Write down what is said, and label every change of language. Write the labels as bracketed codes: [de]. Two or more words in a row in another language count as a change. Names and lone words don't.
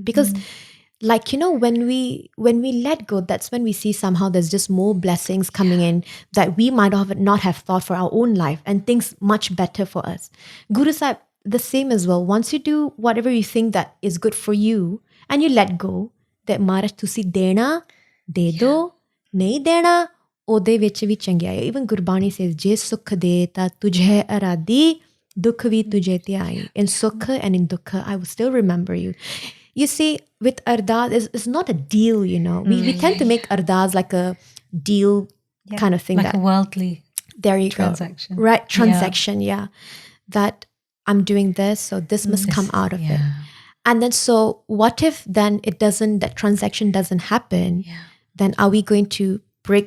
[en] Because like, when we let go, that's when we see somehow there's just more blessings coming in that we might not have thought for our own life, and things much better for us. Guru Sahib, the same as well. Once you do whatever you think that is good for you and you let go, that [pa] ਮਹਾਰਾਜ ਤੁਸੀਂ ਦੇਣਾ, ਦੇ ਦੋ, ਨਹੀਂ ਦੇਣਾ, ਉਹਦੇ ਵਿੱਚ ਵੀ ਚੰਗਿਆਈ [en] even Gurbani says [pa] ਜੇ ਸੁਖ ਦੇ ਤਾਂ ਤੁਝੇ ਅਰਾਦੀ ਦੁੱਖ ਵੀ ਤੁਝੇ ਧਿਆਈ [en] in sukh and in dukha I will still remember you see with ardas it's not a deal we tend to make ardas like a deal kind of thing like a worldly there you transaction. Go right transaction that I'm doing this so this must come out of it and then so what if then that transaction doesn't happen then are we going to break